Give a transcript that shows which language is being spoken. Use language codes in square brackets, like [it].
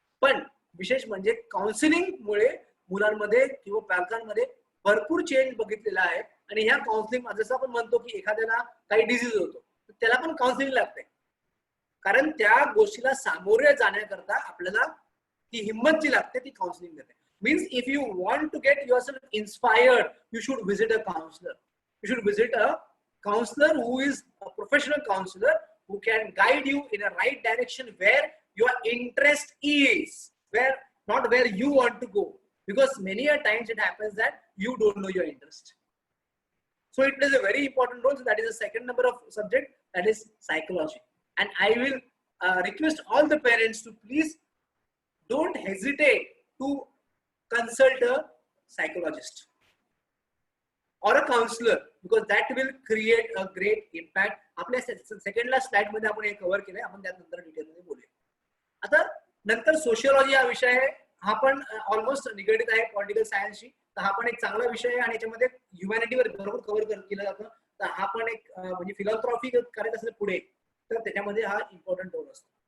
[mr] पण विशेष म्हणजे काउन्सिलिंगमुळे मुलांमध्ये किंवा पालकांमध्ये भरपूर चेंज बघितलेला आहे. आणि ह्या काउन्सिलिंग जसं आपण म्हणतो की एखाद्याला काही डिझीज होतो त्याला पण काउन्सिलिंग लागते, कारण त्या गोष्टीला सामोरे जाण्याकरता आपल्याला ती हिंमत जी लागते ती काउन्सिलिंग देते. [en] Means if you want to get yourself inspired you should visit a counsellor. You should visit a counselor who is a professional counselor who can guide you in a right direction where your interest is, not where you want to go, because many a times it happens that you don't know your interest. So it plays a very important role. So that is the second number of subject, that is psychology. And I will request all the parents to please don't hesitate to consult a psychologist or a counselor, because that will create a great impact. [mr] आपल्या second ला slide मध्ये आपण हे cover केलंय, आपण त्यानंतर detail मध्ये बोलूया. आता नंतर सोशियोलॉजी हा विषय आहे, हा पण ऑलमोस्ट निगडीत आहे पॉलिटिकल सायन्सशी. तर हा पण एक चांगला विषय आहे आणि याच्यामध्ये ह्युमॅनिटीवर बरोबर कव्हर केलं जातं. तर हा पण एक म्हणजे फिलॉसॉफी करायचं असेल पुढे तर त्याच्यामध्ये हा इम्पॉर्टंट रोल असतो.